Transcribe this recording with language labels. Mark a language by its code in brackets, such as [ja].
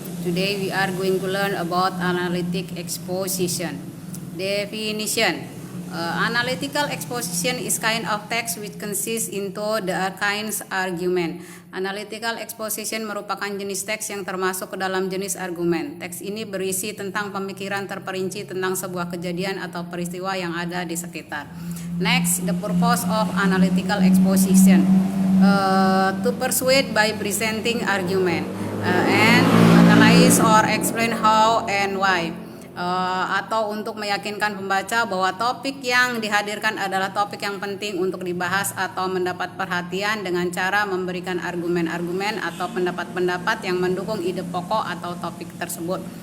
[en] Today we are going to learn about analytic exposition. Definition. Analytical exposition is kind of text which consists into the kinds argument. [id] Analytical exposition merupakan jenis teks yang termasuk ke dalam jenis argumen. Teks ini berisi tentang pemikiran terperinci tentang sebuah kejadian atau peristiwa yang ada di sekitar. [en] Next, the purpose of analytical exposition to persuade by presenting argument and analyze or explain how and why. [id] Atau untuk meyakinkan pembaca bahwa topik yang dihadirkan adalah topik yang penting untuk dibahas atau mendapat perhatian dengan cara memberikan argumen-argumen atau pendapat-pendapat yang mendukung ide pokok atau topik tersebut.